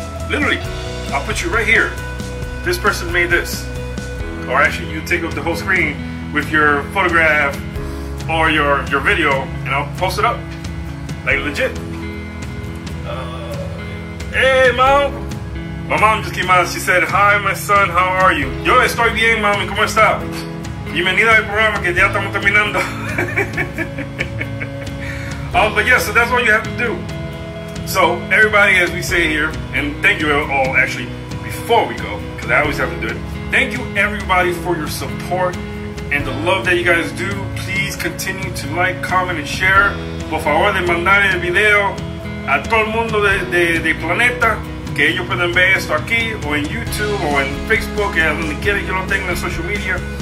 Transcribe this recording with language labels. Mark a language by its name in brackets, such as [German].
[English] Literally, I'll put you right here. This person made this. Or actually, you take up the whole screen with your photograph or your video, and I'll post it up. Like legit. Hey, Mom. My mom just came out. She said, hi, my son, how are you? [Spanish] Yo estoy bien, mami, ¿cómo está? Bienvenida al programa que ya estamos terminando. [English] But yeah, so that's all you have to do. So, everybody, as we say here, and thank you all, actually, before we go, because I always have to do it. Thank you, everybody, for your support and the love that you guys do. Please continue to like, comment, and share. [Spanish] Por favor, de mandar el video a todo el mundo de planeta, que ellos pueden ver esto aquí, o en YouTube, o en Facebook, donde quiera yo lo tengo en social media.